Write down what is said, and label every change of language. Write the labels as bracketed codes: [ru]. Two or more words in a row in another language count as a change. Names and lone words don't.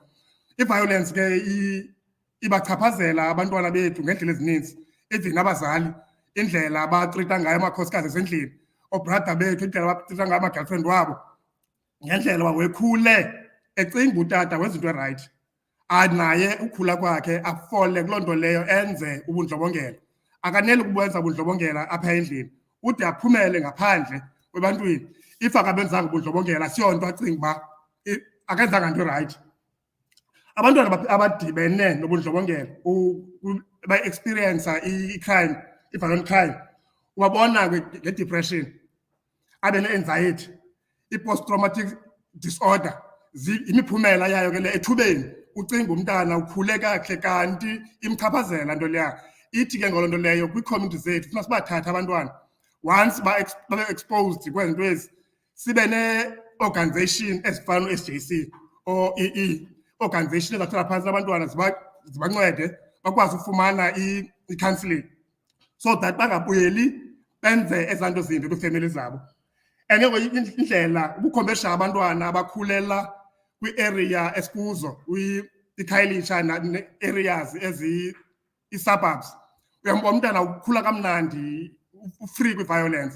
[xh] I-violence ke ibachaphazela abantwana bethu ngendlela ezininzi, even abazali, indlela abatrita ngayo amakhosikazi ezindlini, obrada bethu, indlela abatrita ngayo ama-girlfriend wabo, ngendlela wawekhule ecinga utata wezinto erayithi, naye ukhula kwakhe afole kuloo nto leyo enze ubundlobongela. Akaneli ukubwenza ubundlobongela apha endlini, ude aphumele ngaphandle kwebantwini. If akabenzanga ubundlobongela siyonto acinga uba akenzanga nto erayithi. Abantwana abadibene nobundlobongela ba-experience i-crime, i-violent crime, ubabona nge-depression, abe ne-anxiety, i-post-traumatic disorder. Imiphumela yayo ke le ethubeni, ucinga umntana ukhule kakuhle kanti imchaphazela nto leya. Ithi ke ngolo nto leyo kwii-community zethu funa sibathathe abantwana, once babe-exposed kwezinto ezi, sibe ne-organization ezifana no-SJC or organization ezahlala phantsi abantwana zibancede bakwazi ufumana i-counselling, [en] so that [xh] bangabuyeli benze ezaa nto zimbi kwiifemeli zabo. And indlela ukukhombesha abantwana abakhulela kwi-area esikuzo, iKhayelitsha ne-areas i-suburbs, uyambona umntana ukhula kamnandi, free kwi-violence.